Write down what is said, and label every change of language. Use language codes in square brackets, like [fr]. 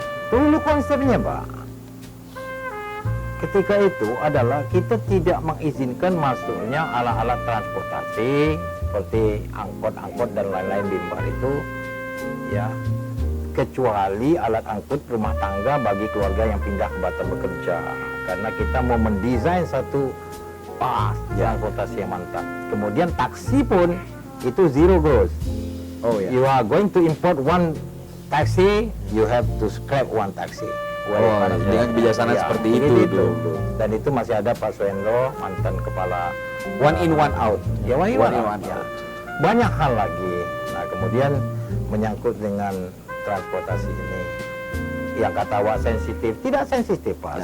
[id] Dulu konsepnya, Pak, ketika itu adalah kita tidak mengizinkan masuknya alat-alat transportasi seperti angkot-angkot dan lain-lain di Mbar itu, ya, kecuali alat angkut rumah tangga bagi keluarga yang pindah ke Batam bekerja. Karena kita mau mendesain satu transportasi yang mantap. Kemudian taksi pun itu zero gross. [en] You are going to import one taxi, you have to scrap one taxi. [id] Dengan kebijaksanaan seperti itu. Dan itu masih ada Pak Suendro, mantan kepala [en] one in one out. [id] Ya, [en] one in one out. [id] Banyak hal lagi. Nah, kemudian menyangkut dengan transportasi ini, yang kata Wak sensitif, tidak sensitif, Pak.